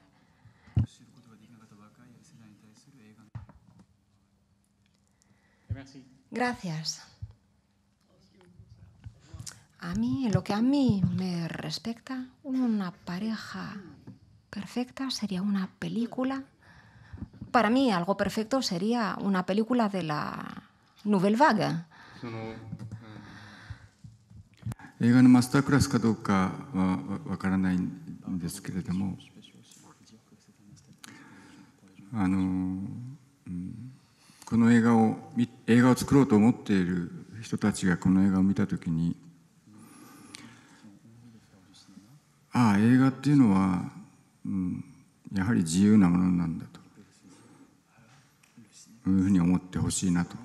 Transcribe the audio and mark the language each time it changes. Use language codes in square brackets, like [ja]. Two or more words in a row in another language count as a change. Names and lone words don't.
[es] Gracias. A mí, en lo que a mí me respecta, una pareja perfecta sería una película. Para mí, algo perfecto sería una película de la Nouvelle Vague. [ja] 映画のマスタークラスかどうかはわからないんですけれども、この映画を作ろうと思っている人たちがこの映画を見たときに、ああ、映画っていうのは、やはり自由なものなんだというふうに思ってほしいなと。